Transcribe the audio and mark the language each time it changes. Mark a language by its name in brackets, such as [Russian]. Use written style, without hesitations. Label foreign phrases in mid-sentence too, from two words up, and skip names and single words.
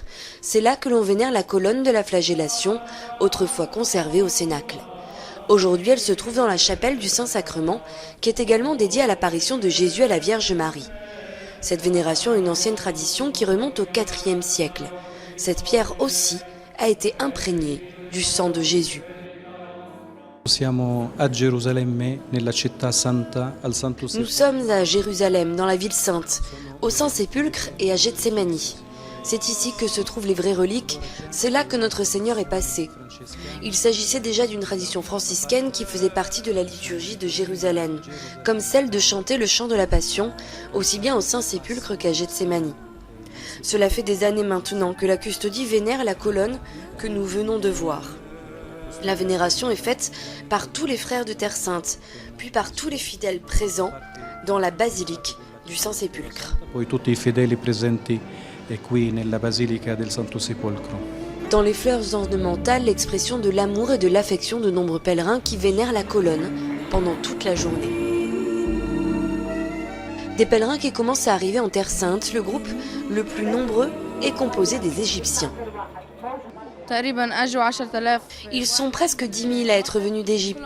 [French] C'est là que l'on vénère la colonne de la flagellation, autrefois conservée au Cénacle. Aujourd'hui, elle se trouve dans la chapelle du Saint-Sacrement, qui est également dédiée à l'apparition de Jésus à la Vierge Marie. Cette vénération est une ancienne tradition qui remonte au IVe siècle. Cette pierre aussi a été imprégnée du sang de Jésus. [Italian] Siamo a Gerusalemme, nella città santa, al Santo [French] Nous [Italian] Sepolcro. [French] sommes à Jérusalem, dans la ville sainte, au Saint-Sépulcre et à Gethsémani. C'est ici que se trouvent les vraies reliques, c'est là que notre Seigneur est passé. Il s'agissait déjà d'une tradition franciscaine qui faisait partie de la liturgie de Jérusalem, comme celle de chanter le chant de la Passion, aussi bien au Saint-Sépulcre qu'à Gethsémani. Cela fait des années maintenant que la custodie vénère la colonne que nous venons de voir. La vénération est faite par tous les frères de Terre Sainte, puis par tous les fidèles présents dans la basilique du Saint-Sépulcre. [Italian] Poi tutti i fedeli presenti qui nella Basilica del Santo Sepolcro. [French] Dans les fleurs ornementales, l'expression de l'amour et de l'affection de nombreux pèlerins qui vénèrent la colonne pendant toute la journée. Des pèlerins qui commencent à arriver en Terre Sainte, le groupe le plus nombreux est composé des Égyptiens. Ils sont presque 10 000 à être venus d'Égypte.